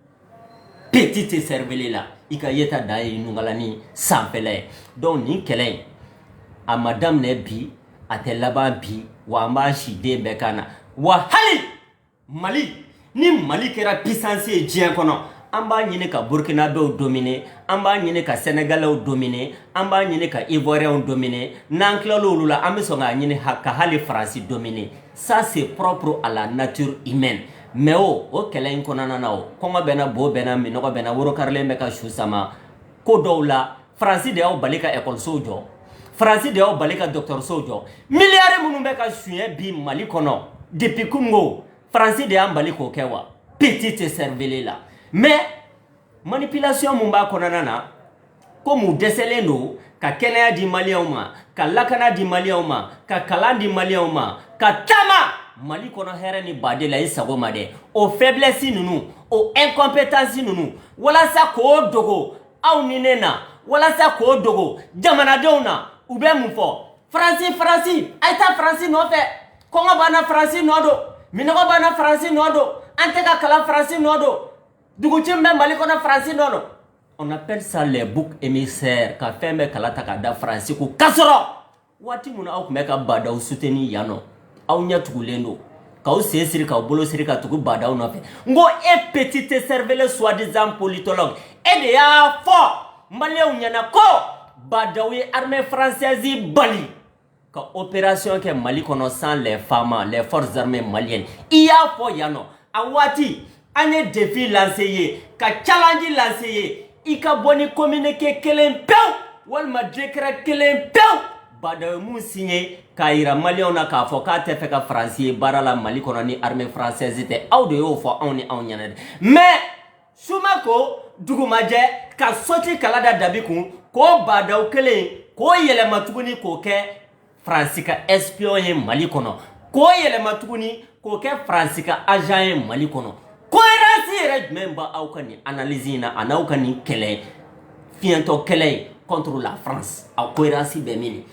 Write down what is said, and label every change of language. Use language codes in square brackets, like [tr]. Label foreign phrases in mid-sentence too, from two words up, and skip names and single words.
[fr] petite cervelle [bm] la i ka yeta da ye nungalani sanfɛla ye donc nin kɛlɛ in a ma daminɛ bi a tɛ laban bi wa an b'a si den bɛɛ kan na wa hali Mali ni Mali kɛra puissance ye diɲɛ kɔnɔ an b'a ɲini ka Burkinabéw dominer an b'a ɲini ka Sénégalais dominer an b'a ɲini ka Ivoiriens dominer n'an tilala olu la an bɛ sɔn k'a ɲini ka hali France dominer [fr] ça c'est propre à la nature humaine [bm] mais o kɛlɛ in kɔnɔna na o kɔngɔ bɛ na bo bɛ na minɔgɔ bɛ na woro karilen bɛ ka su sama ko dɔw la France de y'aw bali ka écolesow jɔ France de y'aw bali ka dɔgɔtɔrɔsow jɔ milliards minnu bɛ ka suɲɛ bi Mali kɔnɔ depuis kunungo France de y'an bali k'o kɛ wa [fr] petite cervelle [bm] la [fr] mais manipulation [bm] mun b'a kɔnɔna na ko mun dɛsɛlen don ka kɛnɛya di maliyɛnw ma ka lakana di maliyɛnw ma ka kalan di maliyɛnw ma ka taama Mali kɔnɔ hɛrɛ ni baden la i sago ma dɛ o faiblesse ninnu o incompétence ninnu walasa k'o dogo aw ni ne na walasa k'o dogo jamanadenw na u bɛ mun fɔ France a ye taa France nɔfɛ kɔngɔ b'an na France nɔ don minɔgɔ b'an na France nɔ don an tɛ ka kalan France nɔ don duguci min bɛ Mali kɔnɔ France nɔ don [fr] on appelle ça les boucs émissaires [bm] ka fɛn bɛɛ kala ta ka da France ko k'a sɔrɔ waati mun na aw tun bɛ ka badaw soutenir yan nɔ aw ɲɛ tugulen don k'aw sen siri k'aw bolo siri ka tugu badaw nɔfɛ n ko e [fr] petite cervelle soi-disant politologue [bm] e de y'a fɔ maliyɛnw ɲɛna ko badaw ye [fr] armée française [bm] bali ka opération kɛ Mali kɔnɔ [fr] sans les femmes les forces armées maliennes [bm] i y'a fɔ yan nɔ a waati an ye [fr] défi lancé [bm] ye ka [fr] challenge lancé [bm] ye i ka bɔ ni communiqué kelen pewu walima décret kelen pewu badaw mun signé k'a yira maliyɛnw na k'a fɔ k'a tɛ fɛ ka France ye baara la Mali kɔnɔ ni [fr] armée française [bm] tɛ aw de y'o fɔ anw ni anw ɲɛna dɛ mais suma ko dugumajɛ ka soti kala da dabi kun k'o badaw kelen k'o yɛlɛma tuguni k'o kɛ France ka espion ye Mali kɔnɔ k'o yɛlɛma tuguni k'o kɛ France ka agent ye Mali kɔnɔ cohérence yɛrɛ jumɛn b'a aw ka nin analyse in na a n'aw ka nin kɛlɛ fiɲɛtɔ kɛlɛ [fr] contre la France [bm] a cohérence bɛ min